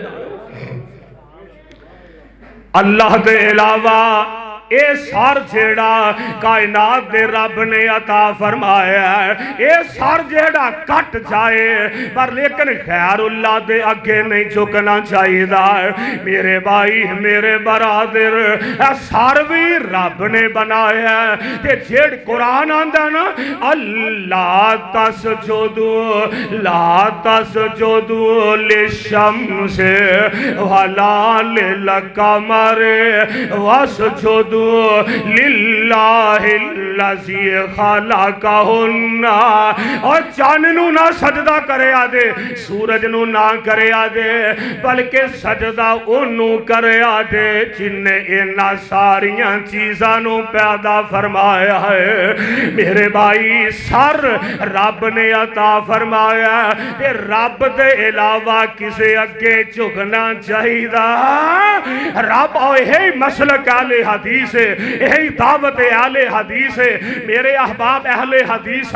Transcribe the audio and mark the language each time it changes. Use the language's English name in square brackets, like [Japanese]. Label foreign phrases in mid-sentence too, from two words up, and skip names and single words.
[Punjabi] اللہ دے علاوہ اے سر جیڑا کائنات دے رب نے عطا فرمایا ہے اے سر جیڑا کٹ جائے پر لیکن خیر اللہ دے اگے نہیں جھکنا چاہیے میرے بھائی میرے برادر اے سر بھی رب نے بنایا ہے تے جیڑ قرآن آندا نا اللہ [Arabic] تسجدوا لا تسجدوا للشمس ولا للقمر واسجدوا للہ الذی [Punjabi] خلقہن اور چاند نو نہ سجدہ کرے آدے سورج نو نہ کرے آدے بلکہ سجدہ انو کرے آدے جن نے انہا ساریاں چیزاں نو پیدا فرمایا ہے میرے بھائی سر رب نے عطا فرمایا ہے رب دے علاوہ کسے اگے جھکنا چاہیے [Urdu] رب اور یہی مسلک اہل حدیث ہے یہی دعوت اہل حدیث ہے میرے احباب اہل حدیث